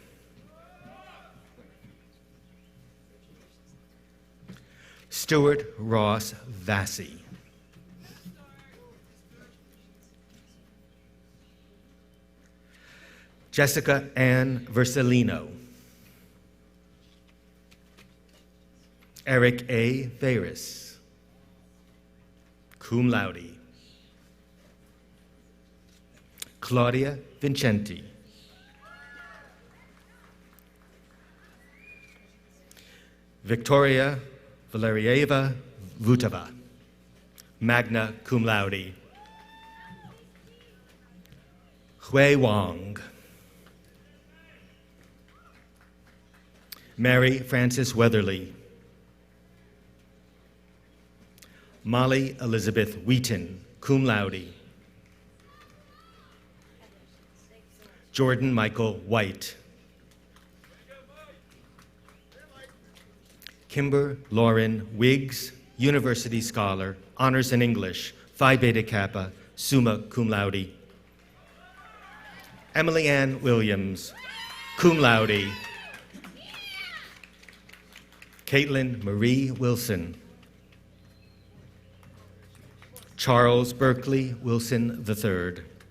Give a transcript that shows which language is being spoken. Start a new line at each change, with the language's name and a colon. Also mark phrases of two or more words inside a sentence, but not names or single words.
English: Stuart Ross Vassy. Jessica Ann Versalino. Eric A. Veris,
Latin: cum laude.
English: Claudia Vincenti. Victoria Valerieva Vutova,
Latin: magna cum laude.
English: Hui Wang. Mary Frances Weatherly. Molly Elizabeth Wheaton,
Latin: cum laude.
English: Jordan Michael White. Kimber Lauren Wiggs, University Scholar, Honors in English, Phi Beta Kappa,
Latin: summa cum laude.
English: Emily Ann Williams,
Latin: cum laude.
English: Caitlin Marie Wilson. Charles Berkeley Wilson III.